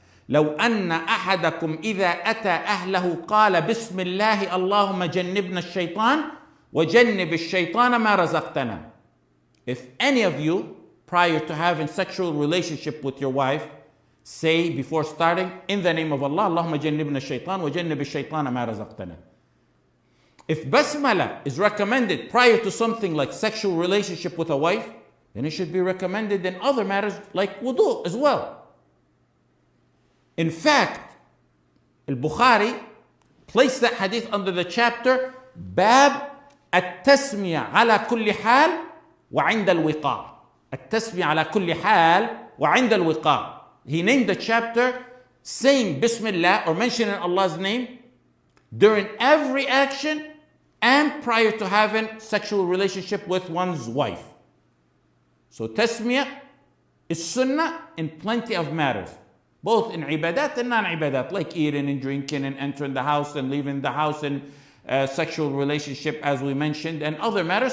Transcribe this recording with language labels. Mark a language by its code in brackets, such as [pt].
[ar] لو أن أحدكم إذا أتى أهله قال بسم الله اللهم جنبنا الشيطان وجنب الشيطان ما رزقتنا. [en] If any of you, prior to having sexual relationship with your wife, say before starting, in the name of Allah, [ar] اللهم جنبنا الشيطان وجنب الشيطان ما رزقتنا. [en] If basmala is recommended prior to something like sexual relationship with a wife, then it should be recommended in other matters like wudu as well. In fact, Al-Bukhari placed that hadith under the chapter [ar] باب التسمية على كل حال وعند الوقاع. التسمية على كل حال وعند الوقاع. [en] He named the chapter saying Bismillah or mentioning Allah's name during every action and prior to having sexual relationship with one's wife. So tasmiyah is sunnah in plenty of matters, both in ibadat and non-ibadat, like eating and drinking and entering the house and leaving the house and sexual relationship as we mentioned and other matters.